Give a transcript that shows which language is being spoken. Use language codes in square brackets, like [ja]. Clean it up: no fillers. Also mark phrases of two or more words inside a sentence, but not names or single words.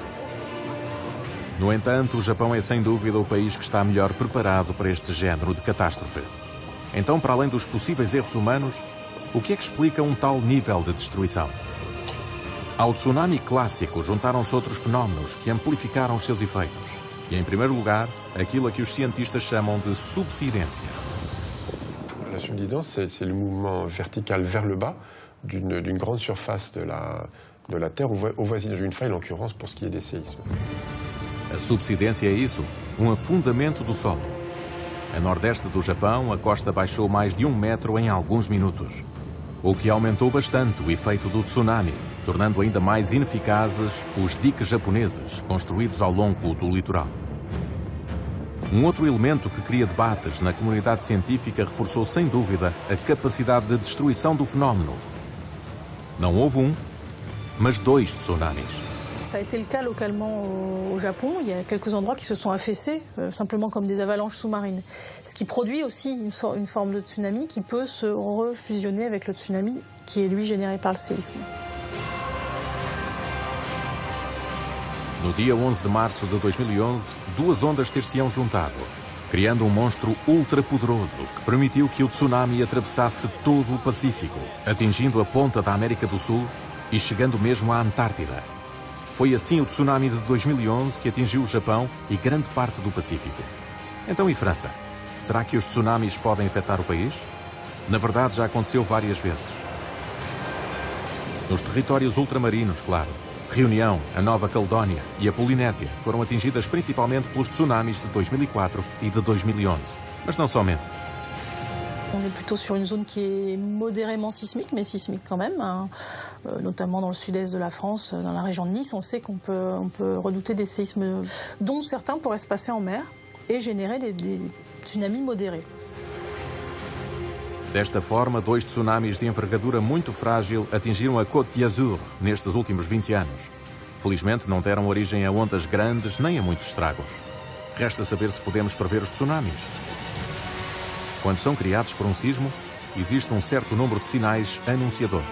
[pt] No entanto, o Japão é sem dúvida o país que está melhor preparado para este género de catástrofe. Então, para além dos possíveis erros humanos, o que é que explica um tal nível de destruição? Ao tsunami clássico juntaram-se outros fenómenos que amplificaram os seus efeitos. E, em primeiro lugar, aquilo a que os cientistas chamam de subsidência. [fr] La subsidence, c'est le mouvement vertical vers le bas d'une grande surface de la Terre au voisinage d'une faille, en l'occurrence pour ce qui est des séismes. [pt] A subsidência é isso, um afundamento do solo. A nordeste do Japão, a costa baixou mais de 1 metro em alguns minutos, o que aumentou bastante o efeito do tsunami, tornando ainda mais ineficazes os diques japoneses construídos ao longo do litoral. Um outro elemento que cria debates na comunidade científica reforçou sem dúvida a capacidade de destruição do fenómeno. Não houve um, mas 2 tsunamis. [fr] Ça a été le cas localement au Japon. Il y a quelques endroits qui se sont affaissés, simplement comme des avalanches sous-marines. Ce qui produit aussi une forme de tsunami qui peut se refusionner avec le tsunami qui est lui généré par le séisme. [pt] No dia 11 de março de 2011, 2 ondas ter-se-ão juntado, criando um monstro ultrapoderoso que permitiu que o tsunami atravessasse todo o Pacífico, atingindo a ponta da América do Sul e chegando mesmo à Antártida. Foi assim o tsunami de 2011 que atingiu o Japão e grande parte do Pacífico. Então, e França? Será que os tsunamis podem afetar o país? Na verdade, já aconteceu várias vezes. Nos territórios ultramarinos, claro. Reunião, a Nova Caledónia e a Polinésia foram atingidas principalmente pelos tsunamis de 2004 e de 2011. Mas não somente. [fr] On est plutôt sur une zone qui est modérément sismique, mais sismique quand même, hein. Notamment dans le sud-est de la France, dans la région de Nice, on sait qu'on peut redouter des séismes dont certains pourraient se passer en mer et générer des tsunamis modérés. [pt] Desta forma, 2 tsunamis de envergadura muito frágil atingiram a Côte d'Azur nestes últimos 20 anos. Felizmente não deram origem a ondas grandes nem a muitos estragos. Resta saber se podemos prever os tsunamis. Quando são criados por um sismo, existe um certo número de sinais anunciadores.